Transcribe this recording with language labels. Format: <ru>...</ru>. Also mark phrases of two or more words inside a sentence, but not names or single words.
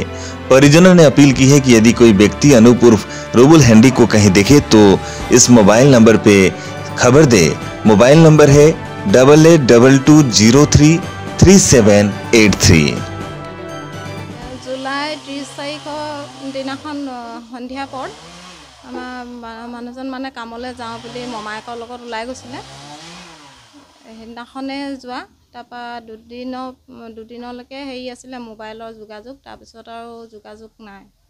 <hi>परिजनों ने अपील की है कि यदि कोई व्यक्ति अनूप उर्फ रुपुल हैंडिक को कहीं देखे तो इस मोबाइल नंबर पे खबर दे। मोबाइल नंबर है 8822033783।</hi> <as>जुलाई 30 तारिखৰ দিনাখন সন্ধিয়া পৰ আমাৰ মানুহজন মানে কামলৈ যাওঁ বুলি মমায়েকৰ লগত ওলাই গৈছিলে। সেইদিনাখনে যোৱা, তাৰপৰা দুদিনলৈকে হেৰি আছিলে মোবাইলৰ যোগাযোগ, তাৰপিছত আৰু যোগাযোগ নাই।</as>